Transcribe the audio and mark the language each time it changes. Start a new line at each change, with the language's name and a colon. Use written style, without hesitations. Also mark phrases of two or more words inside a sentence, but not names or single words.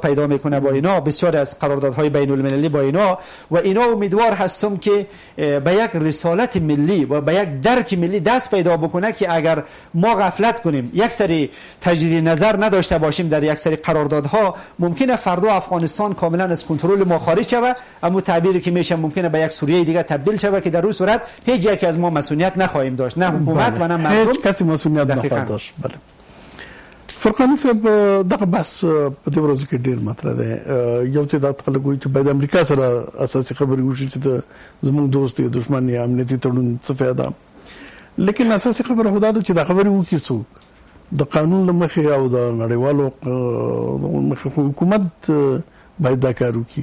Persian: پیدا میکنه با اینا، بسیار از قراردادهای بین المللی با اینا و اینا امیدوار هستم که به یک رسالت ملی و به یک درک ملی دست پیدا بکنه که اگر ما غفلت کنیم، یک سری تجدید نظر نداشته باشیم در یک سری قراردادها، ممکنه فردا افغانستان کاملا از کنترل ما خارج شود، اما تعبیری که میشه ممکنه به یک سوریه دیگه تبدیل شود که در اون صورت هیچ یکی از ما مسئولیت نخواهیم داشت، نه حکومت و نه مردم، هیچ کسی مسئولیت نخواهد داشت.
Pashto: بله فرقانی صاحب، دغه بس په دې ورځو کې ډیر مطرح ده. یو چې دا خلک وایي چې باید امریکا سره اساسي خبرې وشي چې زموږ دوست یا دشمن یا امنیتي تړون څه فایده، لیکن اساسي خبره خدا ده چې دا خبرې وکړي څوک د قانون له مخې او د نړیوالو مخې حکومت باید دا کار وکړي.